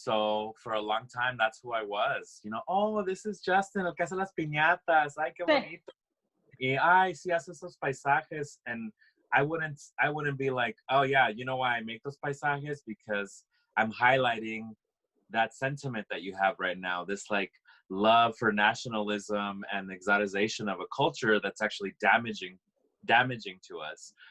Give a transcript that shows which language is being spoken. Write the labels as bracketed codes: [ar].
[en] So for a long time, that's who I was, you know? Oh, this is Justin, [es] el que hace las piñatas. Ay, qué bonito. Y, ay, sí hace esos paisajes. [en] And I wouldn't be like, oh yeah, you know why I make those paisajes? Because I'm highlighting that sentiment that you have right now, this like love for nationalism and exotization of a culture that's actually damaging to us.